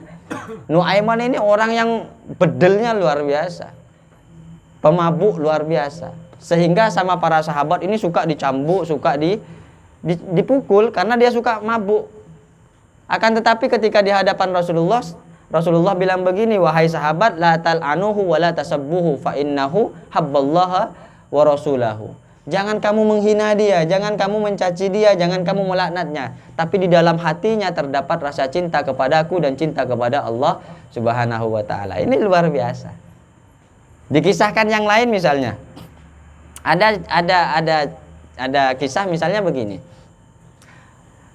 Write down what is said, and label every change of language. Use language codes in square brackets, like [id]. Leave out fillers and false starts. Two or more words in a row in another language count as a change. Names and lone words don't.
[id] Nuaiman ini orang yang bedelnya luar biasa, pemabuk luar biasa, sehingga sama para sahabat ini suka dicambuk, suka dipukul karena dia suka mabuk. Akan tetapi ketika di hadapan Rasulullah bilang begini, wahai sahabat, [ar] لا تلعنوه ولا تسبوه فإنه يحب الله ورسوله. [id] Jangan kamu menghina dia, jangan kamu mencaci dia, jangan kamu melaknatnya. Tapi di dalam hatinya terdapat rasa cinta kepadaku dan cinta kepada Allah [ar] سبحانه وتعالى. [id] Ini luar biasa. Dikisahkan yang lain misalnya. Ada kisah misalnya begini.